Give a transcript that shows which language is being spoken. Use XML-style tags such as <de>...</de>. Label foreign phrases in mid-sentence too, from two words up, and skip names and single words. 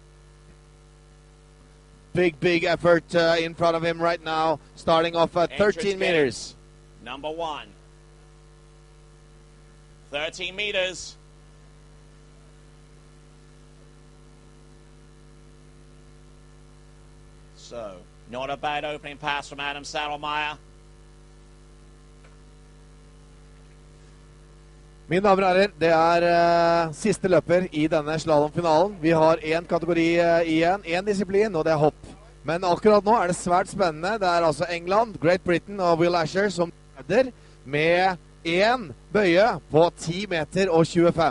<en>Big effort in front of him right now, starting off at 13 meters. Number 1. 13 meters. So, not a bad opening pass from Adam Sadelmeyer.</en> <no>Mine damer og herrer, det siste løper i denne slalomfinalen. Vi har en kategori igjen, en disiplin, og det hopp. Men akkurat nå det svært spennende. Det altså England, Great Britain og Will Asher som leder med en bøye på 10 meter og 25.</no>